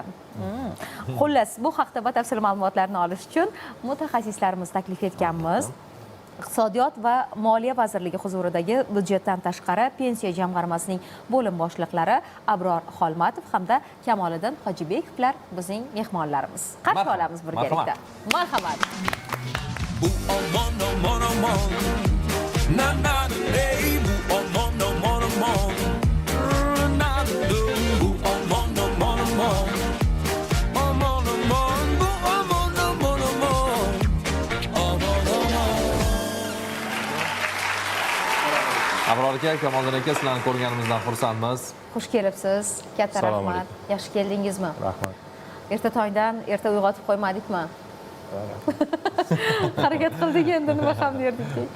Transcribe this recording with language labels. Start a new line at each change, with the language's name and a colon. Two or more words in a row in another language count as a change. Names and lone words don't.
Uzbek: Xullas, bu haqda batafsil ma'lumotlarni olish uchun mutaxassislarimiz taklif etganmiz. Iqtisodiyot va Moliya vazirligi huzuridagi byudjetdan tashqari pensiya jamg'armasining bo'lim boshliqlari Abror Xolmatov hamda Kamoliddin Hojibekovlar bizning mehmonlarimiz. Qarshi olamiz birgalikda. Marhamat. Bu aman aman aman. Na na ey bu aman aman aman. Na bu aman aman aman. Aman aman bu aman aman aman. Aman aman. Abror aka, Kamoliddin aka, sizlarni ko'rganimizdan xursandmiz. Xush kelibsiz. Katta rahmat. Yaxshi keldingizmi? Rahmat. Erta tongdan erta uyg'otib qo'ymadikmi? Harakat qildik endi nima ham derdik.